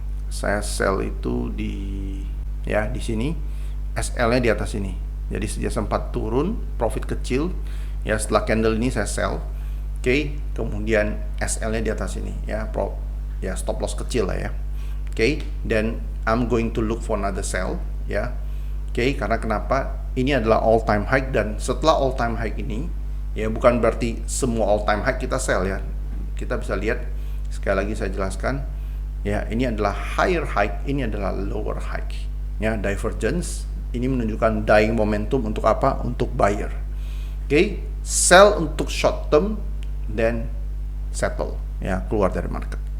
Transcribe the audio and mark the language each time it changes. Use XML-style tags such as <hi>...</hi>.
<id>Saya sell itu di sini. SL-nya di atas ini. Jadi dia sempat turun, profit kecil ya, setelah candle ini saya sell. Oke, kemudian SL-nya di atas ini ya, stop loss kecil lah ya.</id> <en>Oke, then I'm going to look for another sell ya.</en> <id>Oke, karena kenapa? Ini adalah all time high, dan setelah all time high ini ya, bukan berarti semua all time high kita sell ya. Kita bisa lihat, sekali lagi saya jelaskan ya, ini adalah higher high, ini adalah lower high ya, divergence. Ini menunjukkan dying momentum untuk apa? Untuk buyer. Oke, sell untuk short term, then settle ya, keluar dari market.</id>